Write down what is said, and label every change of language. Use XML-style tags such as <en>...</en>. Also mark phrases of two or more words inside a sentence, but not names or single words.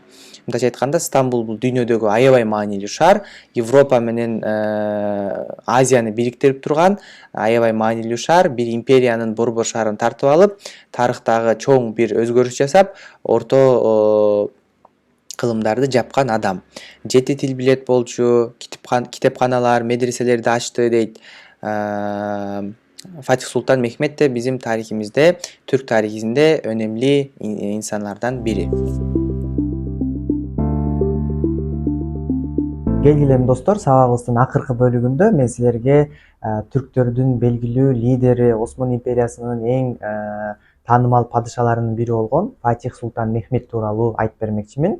<ky>Мындайча айтканда, Стамбул бул дүйнөдөгү аябай маанилүү шаар, Европа менен Азияны бириктирип турган аябай маанилүү шаар, бир империянын борбор шаарын тартып алып, тарыхтагы чоң бир өзгөрүш жасап, орто кылымдарды жапкан адам. 7 тил билет болчу, китепканалар, медреселерди ачты дейт.</ky> <tr>Фатих Султан Мехмет де bizim tarihimizde, Türk tarihinde önemli insanlardan biri.</tr> <ky>Келгиле достор, сабагыбыздын акыркы бөлүгүндө мен силерге түрктөрдүн белгилүү лидери, Осман империясынын эң таанымал падышаларынын бири болгон Фатих Султан Мехмет тууралуу айтып бермекчимин.</ky>